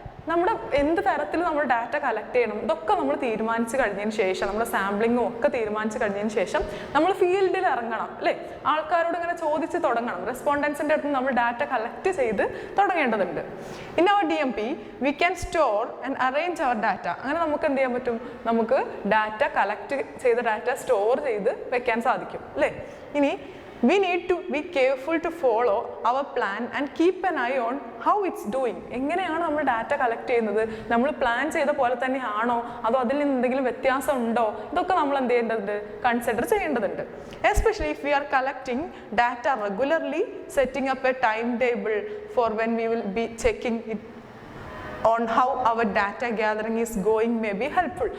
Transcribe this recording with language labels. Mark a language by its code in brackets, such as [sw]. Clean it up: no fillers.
[ml] നമ്മുടെ എന്ത് തരത്തിൽ നമ്മൾ ഡാറ്റ കളക്ട് ചെയ്യണം ഇതൊക്കെ നമ്മൾ തീരുമാനിച്ച് കഴിഞ്ഞതിന് ശേഷം, നമ്മുടെ സാമ്പിളിങ്ങും ഒക്കെ തീരുമാനിച്ച് കഴിഞ്ഞതിന് ശേഷം നമ്മൾ ഫീൽഡിൽ ഇറങ്ങണം അല്ലേ. ആൾക്കാരോട് ഇങ്ങനെ ചോദിച്ച് തുടങ്ങണം. റെസ്പോണ്ടൻസിൻ്റെ അടുത്ത് നമ്മൾ ഡാറ്റ കളക്ട് ചെയ്ത് തുടങ്ങേണ്ടതുണ്ട്. [en] In our DMP we can store and arrange our data. [ml] അങ്ങനെ നമുക്ക് എന്ത് ചെയ്യാൻ പറ്റും? നമുക്ക് ഡാറ്റ കളക്ട് ചെയ്ത ഡാറ്റ സ്റ്റോർ ചെയ്ത് വെക്കാൻ സാധിക്കും അല്ലേ. ഇനി [en] we need to be careful to follow our plan and keep an eye on how it's doing. [ml] എങ്ങനെയാണ് നമ്മൾ ഡാറ്റ കളക്ട് ചെയ്യുന്നത്? നമ്മൾ പ്ലാൻ ചെയ്ത പോലെ തന്നെയാണോ അതോ അതിൽ നിന്ന് എന്തെങ്കിലും വ്യത്യാസം ഉണ്ടോ? ഇതൊക്കെ നമ്മൾ എന്ത് ചെയ്യേണ്ടതുണ്ട്? കൺസിഡർ ചെയ്യേണ്ടതുണ്ട്. [en] Especially if we are collecting data regularly, setting up a time table for when we will be checking it on how our data gathering is going may be helpful.